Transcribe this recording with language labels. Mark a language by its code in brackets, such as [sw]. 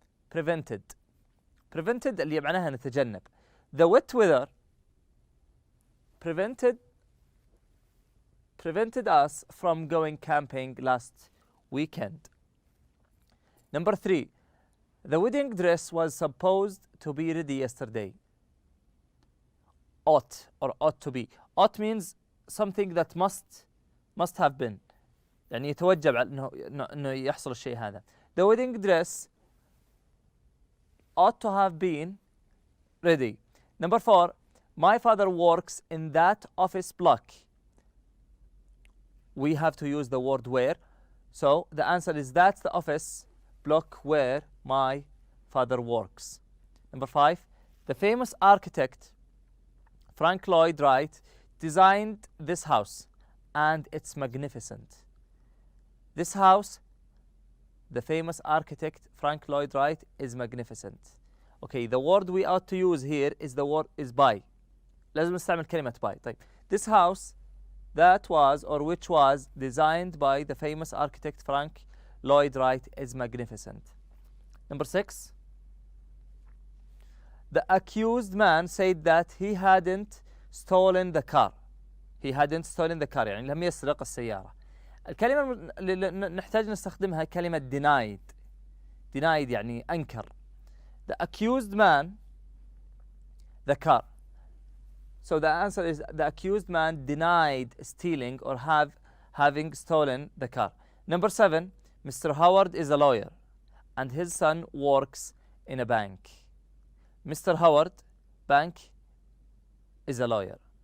[ar] Prevented اللي معناها نتجنب. [en] The wet weather prevented us from going camping last weekend. Number 3, the wedding dress was supposed to be ready yesterday. Ought to be. Ought means something that must have been. [ar] يعني يتوجب على انه يحصل الشيء هذا. [en] The wedding dress ought to have been ready. Number 4, my father works in that office block. We have to use the word where. So the answer is that's the office block where my father works. Number 5, the famous architect Frank Lloyd Wright designed this house and it's magnificent. This house, the famous architect Frank Lloyd Wright, is magnificent. Okay, the word we ought to use here is the word is by. [ar] لازم نستعمل كلمة by. [en] طيب, this house that was or which was designed by the famous architect Frank Lloyd Wright is magnificent. Number 6, the accused man said that he hadn't stolen the car. He hadn't stolen the car [ar] يعني لم يسرق السيارة. الكلمة اللي نحتاج نستخدمها كلمة denied يعني أنكر. [en] The accused man the car. So the answer is the accused man denied stealing or having stolen the car. Number 7, Mr. Howard is a lawyer and his son works in a bank. Mr. Howard, bank, is a lawyer.